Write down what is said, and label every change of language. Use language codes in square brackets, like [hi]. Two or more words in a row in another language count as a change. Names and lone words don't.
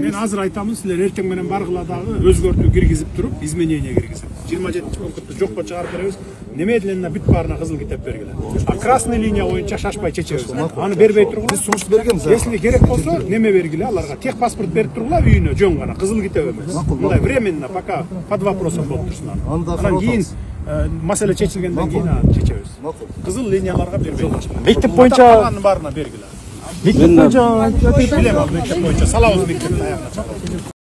[ky] Мен азыр айтамын, силер эртең менен баргыла дагы өзгөртүү киргизип туруп, изменение киргизип. 27-пунктты жокко чыгарып беребиз. Неме делена бүт баарына Кызыл Китеп бергиле. [ru] А красный [ky] линия боюнча шашпай чечебиз. Аны бербей тургула. Биз сунушту бергенбиз. Если керек болсо, неме бергиле аларга? Техпаспорт берип тургула үйүнө, жөн гана Кызыл Китеп эмес. Мындай [ru] временно пока под вопросом [ky] болуп турсун аны. Андан кийин маселе чечилгенден кийин чечебиз. Кызыл линияларга бербей. Мектеп боюнча баарына бергиле. мектеп боюнча Билем, мектеп боюнча салабыз мектептин аягына.